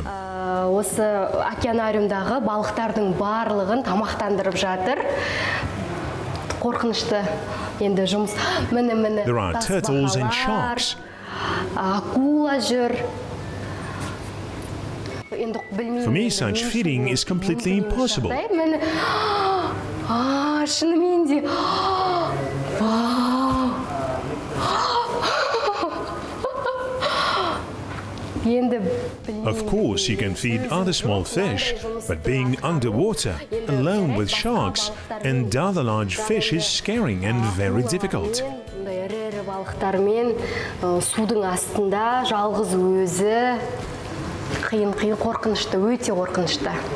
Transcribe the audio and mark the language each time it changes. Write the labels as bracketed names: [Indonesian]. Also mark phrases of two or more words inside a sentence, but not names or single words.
[Kazakh] Осы океанариумдағы балықтардың барлығын тамақтандырып жатыр. Қорқынышты енді жұмыс. Міне. [English] There are turtles and sharks. [Kazakh] Акула жүр. [English] For me, such feeding is completely impossible. [Kazakh] Шынымен де. [English] Of course, you can feed other small fish, but being underwater, alone with sharks and other large fish is scaring and very difficult. [Kazakh] Балықтармен судың астында жалғыз өзі қиын қорқынышты, өте қорқынышты.